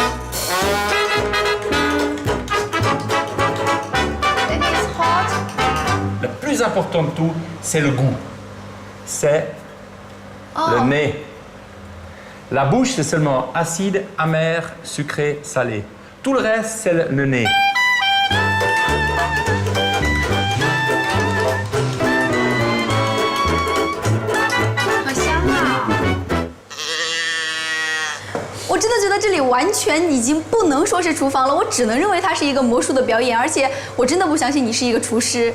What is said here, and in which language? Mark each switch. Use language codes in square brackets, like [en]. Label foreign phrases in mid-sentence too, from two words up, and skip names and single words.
[fr] Le plus important de tout, c'est le goût. C'est le nez. La bouche, c'est seulement acide, amer, sucré, salé. Tout le reste, c'est le nez. [zh] 好香啊！我真的觉得这里完全已经不能说是厨房了，我只能认为它是一个魔术的表演，而且我真的不相信你是一个厨师。